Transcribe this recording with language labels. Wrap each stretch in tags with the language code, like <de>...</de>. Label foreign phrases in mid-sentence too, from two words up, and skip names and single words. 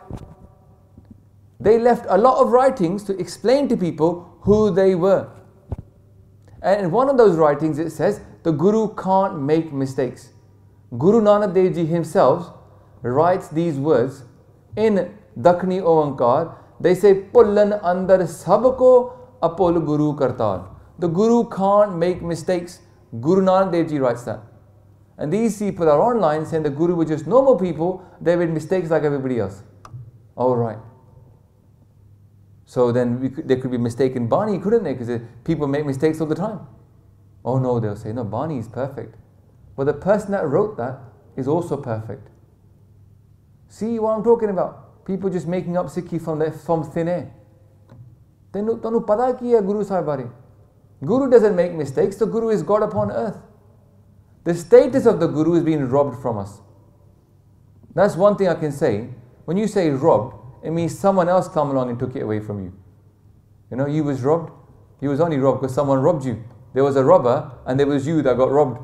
<en>They left a lot of writings to explain to people who they were. And in one of those writings it says, the Guru can't make mistakes. Guru Nanak Dev Ji himself writes these words in Dakhni Oankar. They say,</en> <pa>ਭੁੱਲਣ ਅੰਦਰਿ ਸਭੁ ਕੋ ਅਭੁਲੁ ਗੁਰੂ ਕਰਤਾਰੁ.</pa> <en>The Guru can't make mistakes. Guru Nanak Dev Ji writes that. And these people are online saying the Guru were just normal people, they made mistakes like everybody else. All right. So then there could be mistaken Bani, couldn't they? Because people make mistakes all the time. Oh no, they'll say, no, Bani is perfect. But the person that wrote that is also perfect. See what I'm talking about? People just making up Sikhi from thin air.</en> <pa>ਤੈਨੂੰ ਪਤਾ ਕੀ ਹੈ ਗੁਰੂ ਸਾਹਿਬ ਬਾਰੇ.</pa> <en>Guru doesn't make mistakes, the Guru is God upon earth. The status of the Guru is being robbed from us. That's one thing I can say. When you say robbed, it means someone else came along and took it away from you. You know, you was robbed. You was only robbed because someone robbed you. There was a robber and there was you that got robbed.</en>